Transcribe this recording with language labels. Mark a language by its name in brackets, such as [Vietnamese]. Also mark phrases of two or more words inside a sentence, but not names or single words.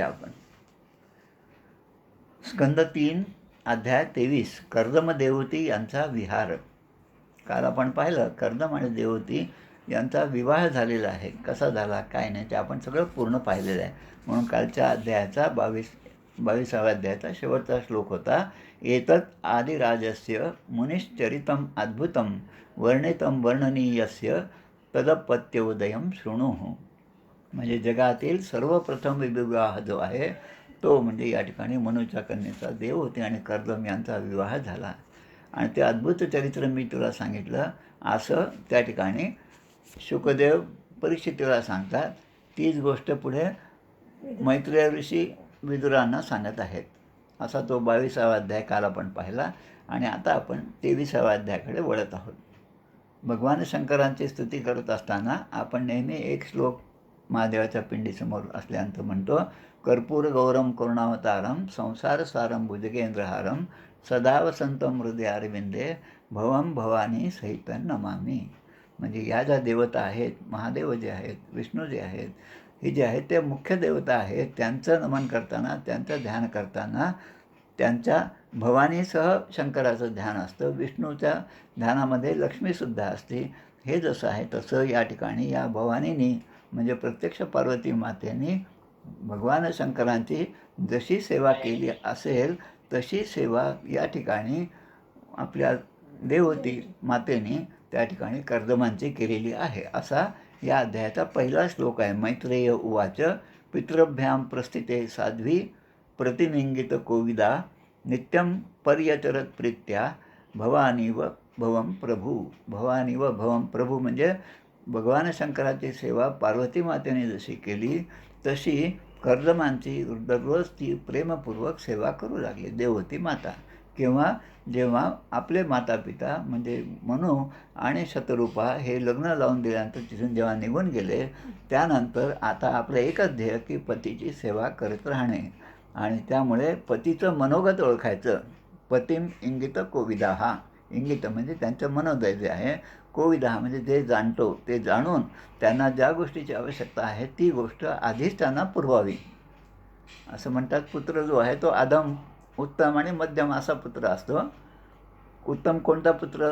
[Marathi] आपण स्कंद 3 अध्याय 23 कर्दम देवती यांचा विहार. काल आपण पाहिलं कर्दम आणि देवती यांचा विवाह झालेला आहे. कसा झाला काय नाही ते आपण सगळं पूर्ण पाहिलेलं आहे. म्हणून कालच्या अध्यायाचा 22व्या अध्यायाचा शेवटचा श्लोक होता. [Sanskrit] एतत् आदिराजस्य मुनिश्चरितम अद्भुतम वर्णितम वर्णनीयस्य तदपत्योदयम शृणुः. [Marathi] म्हणजे जगातील सर्वप्रथम विवाह जो आहे तो म्हणजे या ठिकाणी मनूच्या कन्येचा देवहूती आणि कर्दम यांचा विवाह झाला. आणि ते अद्भुत चरित्र मी तुला सांगितलं असं त्या ठिकाणी शुकदेव परीक्षितीला सांगतात. तीच गोष्ट पुढे मैत्रेय ऋषी विदुरांना सांगत आहेत. असा तो 22वा अध्याय काल आपण पाहिला. आणि आता आपण 23व्या अध्यायाकडे वळत आहोत. भगवान शंकरांची स्तुती करत असताना आपण नेहमी एक श्लोक महादेवाच्या पिंडीसमोर असल्यानंतर म्हणतो. [Sanskrit] कर्पूर गौरम करुणावतारम संसारसारम भुजगेंद्रहारम सदा वसंतम हृदयारविंदे भवम भवानी सहित नमामि. [Marathi] म्हणजे या ज्या देवता आहेत, महादेव जे आहेत, विष्णू जे आहेत, हे जे आहेत ते मुख्य देवता आहेत. त्यांचं नमन करताना, त्यांचं ध्यान करताना त्यांच्या भवानीसह शंकराचं ध्यान असतं. विष्णूच्या ध्यानामध्ये लक्ष्मीसुद्धा असते. हे जसं आहे तसं या ठिकाणी या भवानीनी म्हणजे प्रत्यक्ष पार्वती मातेने भगवान शंकरांची जशी सेवा केली असेल तशी सेवा या ठिकाणी आपल्या देवती मातेने त्या ठिकाणी कर्दमांची केलेली आहे. असा या अध्यायाचा पहिला श्लोक आहे. [Sanskrit] मैत्रेय उवाच पितृभ्यां प्रस्थिते साध्वी प्रतिनिंगित कोविदा नित्यं पर्यचरत प्रीत्या भवानी व भवम प्रभू. भवानी व भवम प्रभू [Marathi] म्हणजे भगवान शंकराची सेवा पार्वती मातेने जशी केली तशी कर्दमांची दररोज ती प्रेमपूर्वक सेवा करू लागली देवती माता. किंवा जेव्हा आपले माता पिता म्हणजे मनू आणि शतरूपा हे लग्न लावून दिल्यानंतर तिथून जेव्हा निघून गेले, त्यानंतर आता आपलं एकच ध्येय की पतीची सेवा करत राहणे. आणि त्यामुळे पतीचं मनोगत ओळखायचं. [Sanskrit] पतिम इंगित कोविदाहा. [Marathi] इंगित म्हणजे त्यांचं मनोदय जे आहे, कोविदाहा म्हणजे जे जाणतो ते जाणून त्यांना ज्या गोष्टीची आवश्यकता आहे ती गोष्ट आधीच त्यांना पुरवावी. असं म्हणतात, पुत्र जो आहे तो अधम, उत्तम आणि मध्यम असा पुत्र असतो. उत्तम कोणता पुत्र?